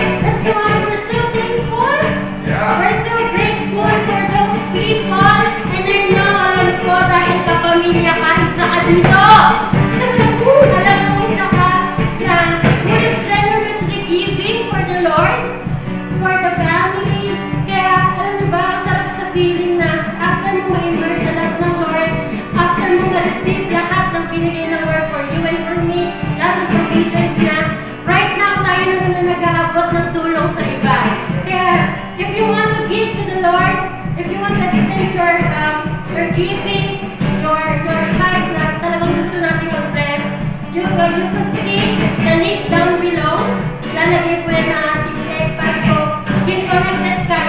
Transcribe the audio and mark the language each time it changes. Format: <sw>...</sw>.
<en>That's why we're so thankful. We're so grateful for those people. And I know,</en> <tl>alam ko, dahil kapamilya ka, isa ka dito. Alam mo, isa ka na</tl> <en>who is generously giving for the Lord, for the family.</en> <tl>Kaya, alam niyo ba, ang sarap sa feeling na after mo ma-immerse sa love ng Lord, after mo ma-receive lahat ng binigay ng Lord for you and for me, lahat ng provisions na, right now tayo naman na nag-aabot ng tulong sa iba.</tl> <en>Kaya, if you want to give to the Lord, if you want to extend your giving, your heart</en> <tl>na talagang gusto natin mag-bless,</tl> <en>you could see the link down below.</en> <tl>Ilalagay po yan ng ating link para po</tl> <en>get connected</en> <tl>ka.</tl>